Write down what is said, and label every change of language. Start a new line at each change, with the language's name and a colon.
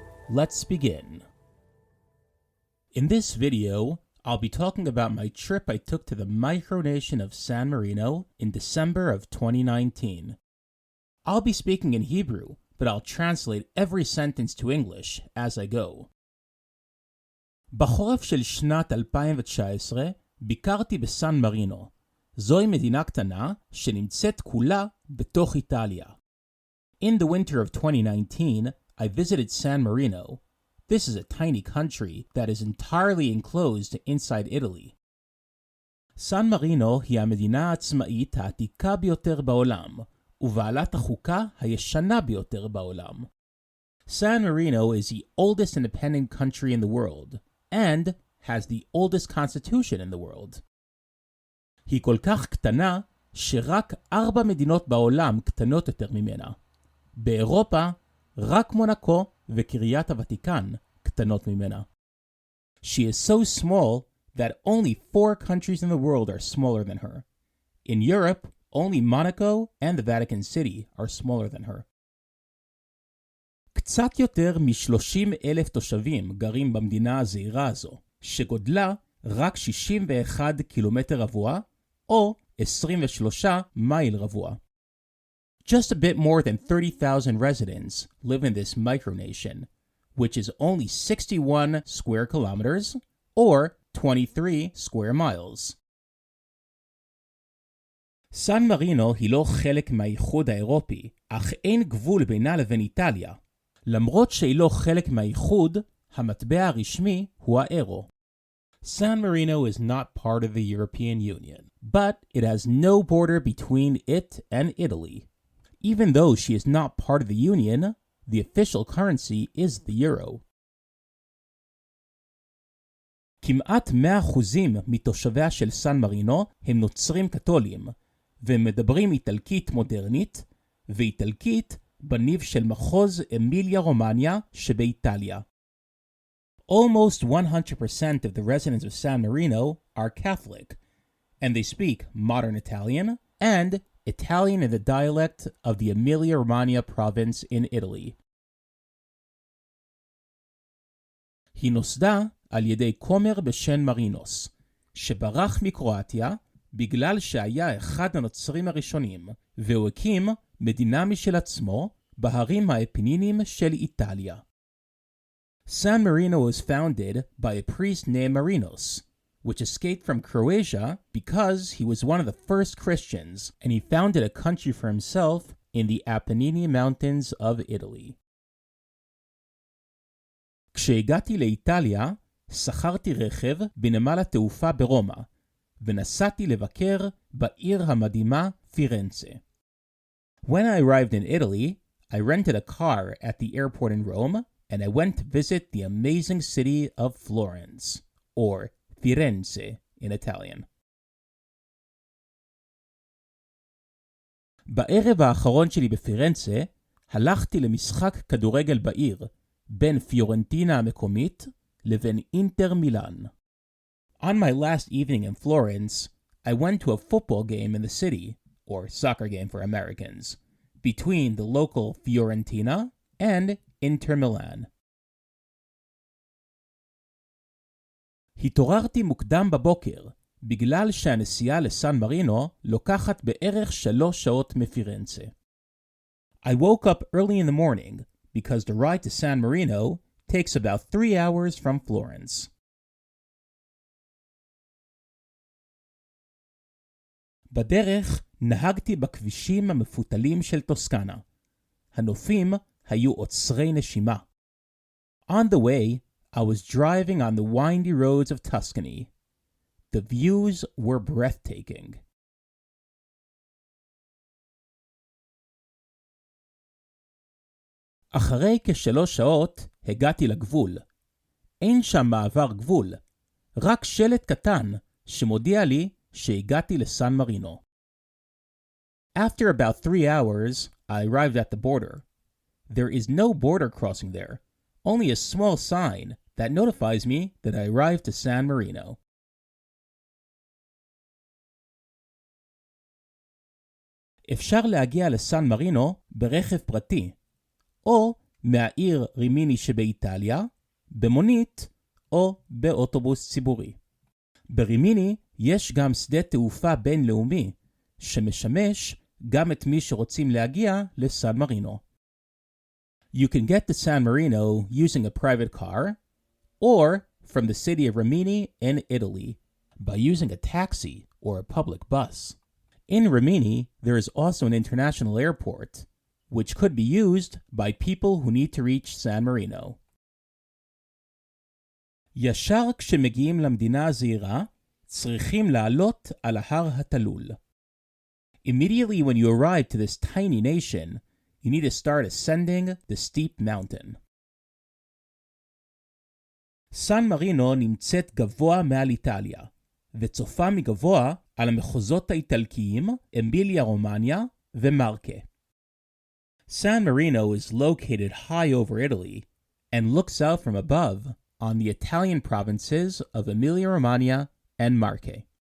English: Let's begin. In this video, I'll be talking about my trip I took to the micronation of San Marino in December of 2019. I'll be speaking in Hebrew, but I'll translate every sentence to English as I go.
Hebrew: בחורף של שנת 2019 ביקרתי בסן מרינו. זוהי מדינה קטנה שנמצאת כולה בתוך איטליה.
English: In the winter of 2019, I visited San Marino. This is a tiny country that is entirely enclosed inside Italy.
Hebrew: סן מרינו היא המדינה העצמאית העתיקה ביותר בעולם, ובעלת החוקה הישנה ביותר בעולם.
English: San Marino is the oldest independent country in the world, and has the oldest constitution in the world.
Hebrew: היא כל כך קטנה, שרק 4 מדינות בעולם קטנות יותר ממנה. באירופה, רק מונקו וקריית הוותיקן קטנות ממנה.
English: She is so small that only 4 countries in the world are smaller than her. In Europe, only Monaco and the Vatican City are smaller than her.
Hebrew: קצת יותר מ-30,000 תושבים גרים במדינה הזעירה הזו, שגודלה רק 61 קילומטר רבוע, או 23 מייל רבוע.
English: Just a bit more than 30,000 residents live in this micronation, which is only 61 square kilometers, or 23 square miles.
Hebrew: סן מרינו היא לא חלק מהאיחוד האירופי, אך אין גבול בינה לבין איטליה. למרות שהיא לא חלק מהאיחוד, המטבע הרשמי הוא האירו.
English: San Marino is not part of the European Union, but it has no border between it and Italy. Even though she is not part of the Union, the official currency is the euro.
Hebrew: כמעט 100% מתושביה של סן מרינו הם נוצרים קתולים, והם מדברים איטלקית מודרנית, ואיטלקית בניב של מחוז אמיליה רומניה שבאיטליה.
English: Almost 100% of the residents of San Marino are Catholic, and they speak modern Italian and Italian in the dialect of the Emilia-Romagna province in Italy.
Hebrew: היא נוסדה על ידי כומר בשם מרינוס, שברח מקרואטיה בגלל שהיה אחד הנוצרים הראשונים, והוא הקים מדינה משל עצמו בהרים האפנינים של איטליה.
English: San Marino was founded by a priest named Marinos, which escaped from Croatia because he was one of the first Christians, and he founded a country for himself in the Apennine Mountains of Italy.
Hebrew: כשהגעתי לאיטליה, שכרתי רכב בנמל התעופה ברומא, ונסעתי לבקר בעיר המדהימה פירנצה.
English: When I arrived in Italy, I rented a car at the airport in Rome, and I went to visit the amazing city of Florence, or Firenze in Italian.
Hebrew: בערב האחרון שלי בפירנצה, הלכתי למשחק כדורגל בעיר, בין פיורנטינה המקומית לבין אינטר מילאן.
English: On my last evening in Florence, I went to a football game in the city, or soccer game for Americans, between the local Fiorentina and Inter Milan.
Hebrew: התעוררתי מוקדם בבוקר, בגלל שהנסיעה לסן מרינו לוקחת בערך 3 שעות מפירנצה.
English: I woke up early in the morning, because the ride to San Marino takes about 3 hours from Florence.
Hebrew: בדרך נהגתי בכבישים המפותלים של טוסקנה. הנופים היו עוצרי נשימה.
English: On the way, I was driving on the windy roads of Tuscany. The views were breathtaking.
Hebrew: אחרי כ3 שעות הגעתי לגבול. אין שם מעבר גבול, רק שלט קטן שמודיע לי שהגעתי לסן מרינו.
English: After about 3 hours, I arrived at the border. There is no border crossing there, only a small sign that notifies me that I arrived to San Marino.
Hebrew: אפשר להגיע לסן מרינו ברכב פרטי, או מהעיר רימיני שבאיטליה, במונית או באוטובוס ציבורי. ברימיני יש גם שדה תעופה בינלאומי, שמשמש גם את מי שרוצים להגיע לסן מרינו.
English: You can get to San Marino using a private car, or from the city of Rimini in Italy, by using a taxi or a public bus. In Rimini, there is also an international airport, which could be used by people who need to reach San Marino.
Hebrew: ישר כשמגיעים למדינה הזעירה, צריכים לעלות על ההר התלול.
English: Immediately when you arrive to this tiny nation, you need to start ascending the steep mountain.
Hebrew: סן מרינו נמצאת גבוה מעל איטליה, וצופה מגבוה על המחוזות האיטלקיים, אמיליה רומניה ומרקה.
English: San Marino is located high over Italy and looks out from above on the Italian provinces of Emilia-Romagna and Marche.